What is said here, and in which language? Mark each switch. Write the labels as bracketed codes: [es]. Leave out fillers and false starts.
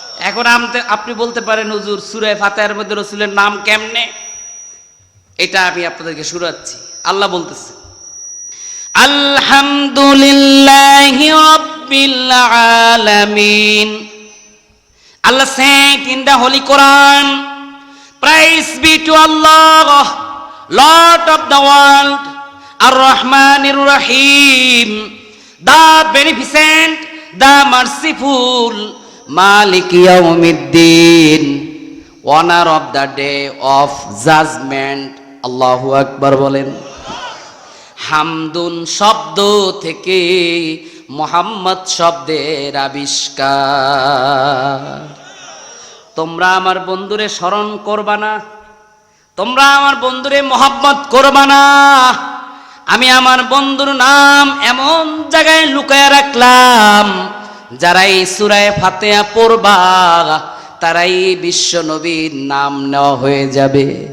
[bn] এখন আপনি বলতে পারেন হুজুর সূরা ফাতিহার মধ্যে রাসূলের নাম কেমনে? এটা আমি আপনাদেরকে শোনাচ্ছি। আল্লাহ বলতেছে, [ar] আলহামদুলিল্লাহি রাব্বিল আলামিন। [en] Allah said in the Holy Quran, praise be to Allah, Lord of the world, [ar] Ar-Rahmanir Rahim, [en] the beneficent, the merciful, [ar] Malik Yawmiddin, [en] honor of the day of judgment. [bn] Allahu Akbar বলেন। হামদুন শব্দ থেকে মুহাম্মদ শব্দের আবিষ্কার। তোমরা আমার বন্ধুরে স্মরণ করবা না, তোমরা আমার বন্ধুরে মোহাব্বত করবা না, আমি আমার বন্ধুর নাম এমন জায়গায় লুকায় রাখলাম, যারা এই সূরা ফাতিহা পড়বা তারাই বিশ্ব নবীর নাম নেওয়া হয়ে যাবে।